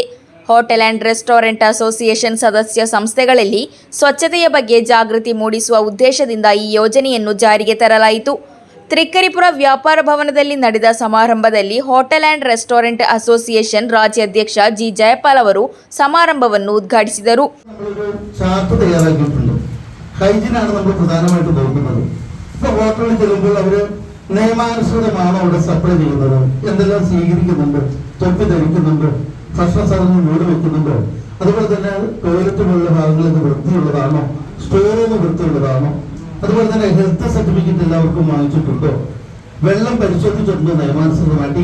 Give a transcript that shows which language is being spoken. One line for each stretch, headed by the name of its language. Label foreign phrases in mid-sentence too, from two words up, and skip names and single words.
Kannada: ಹೋಟೆಲ್ ಆ್ಯಂಡ್ ರೆಸ್ಟೋರೆಂಟ್ ಅಸೋಸಿಯೇಷನ್ ಸದಸ್ಯ ಸಂಸ್ಥೆಗಳಲ್ಲಿ ಸ್ವಚ್ಛತೆಯ ಬಗ್ಗೆ ಜಾಗೃತಿ ಮೂಡಿಸುವ ಉದ್ದೇಶದಿಂದ ಈ ಯೋಜನೆಯನ್ನು ಜಾರಿಗೆ ತರಲಾಯಿತು. ತ್ರಿಕರಿಪುರ ವ್ಯಾಪಾರ ಭವನದಲ್ಲಿ ನಡೆದ ಸಮಾರಂಭದಲ್ಲಿ ಹೋಟೆಲ್ ಆ್ಯಂಡ್ ರೆಸ್ಟೋರೆಂಟ್ ಅಸೋಸಿಯೇಷನ್ ರಾಜ್ಯಾಧ್ಯಕ್ಷ ಜಿ ಜಯಪಾಲ್ ಅವರು ಸಮಾರಂಭವನ್ನು ಉದ್ಘಾಟಿಸಿದರು.
Malayalam: ചാർട്ട് തയ്യാറാക്കിയിട്ടുണ്ട്. ഹൈജീനാണ് നമ്മൾ പ്രധാനമായിട്ട് നോക്കുന്നത്. ഇപ്പോൾ ഹോട്ടലിൽ ചെല്ലുമ്പോൾ അവർ നിയമാനുസൃതമാണ് അവിടെ സപ്ലൈ ചെയ്യുന്നത്, എന്തെല്ലാം സ്വീകരിക്കുന്നുണ്ട്, തൊപ്പി ധരിക്കുന്നുണ്ട്, ഭക്ഷണ സാധനങ്ങൾ മൂടി വെക്കുന്നുണ്ട്, അതുപോലെ തന്നെ ടോയ്ലറ്റ് പോലുള്ള ഭാഗങ്ങളിൽ വൃത്തിയുള്ളതാണോ,
English: store room
Malayalam: വൃത്തിയുള്ളതാണോ, അതുപോലെ തന്നെ
English: health certificate
Malayalam: എല്ലാവർക്കും വാങ്ങിച്ചിട്ടുണ്ടോ, വെള്ളം പരിശോധിച്ചിട്ടുണ്ടോ നിയമാനുസൃതമായിട്ട്.